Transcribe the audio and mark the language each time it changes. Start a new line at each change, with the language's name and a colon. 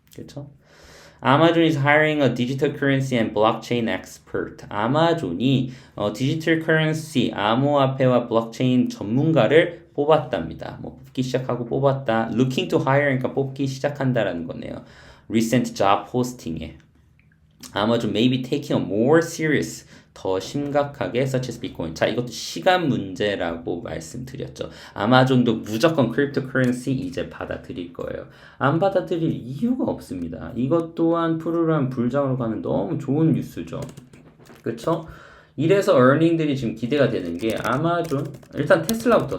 Korean: 그렇죠?
English: Amazon is hiring a digital currency and blockchain expert.
Korean: 아마존이 디지털 커런시, 암호화폐와 블록체인 전문가를 뽑았답니다. 뽑기 시작하고 뽑았다.
English: Looking to hire,
Korean: 그러니까 뽑기 시작한다라는 거네요.
English: Recent job posting에 Amazon may be taking a more serious,
Korean: 더 심각하게
English: such as Bitcoin.
Korean: 자, 이것도 시간 문제라고 말씀드렸죠. 아마존도 무조건 크립토커런시 이제 받아들일 거예요. 안 받아들일 이유가 없습니다. 이것 또한 프로그램 불장으로 가는 너무 좋은 뉴스죠. 그쵸? 이래서 earning들이 지금 기대가 되는 게, 아마존, 일단 테슬라부터.